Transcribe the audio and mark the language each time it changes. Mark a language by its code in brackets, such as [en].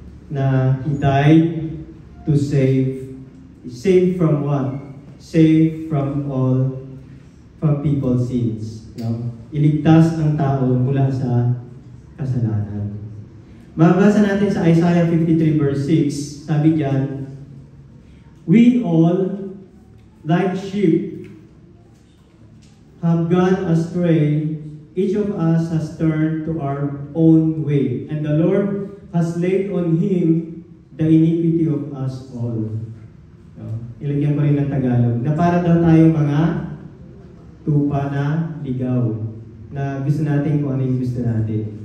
[en] Na He died to save from what? Save from people's sins. No? [tl] Iligtas ang tao mula sa kasalanan. Mabasa natin sa Isaiah 53 verse 6, sabi diyan, [en] we all, like sheep, have gone astray. Each of us has turned to our own way, and the Lord has laid on Him the iniquity of us all. No? [tl] Ilagyan ko rin ng Tagalog, na para daw tayong mga tupa na ligaw, na gusto natin kung ano yung gusto natin.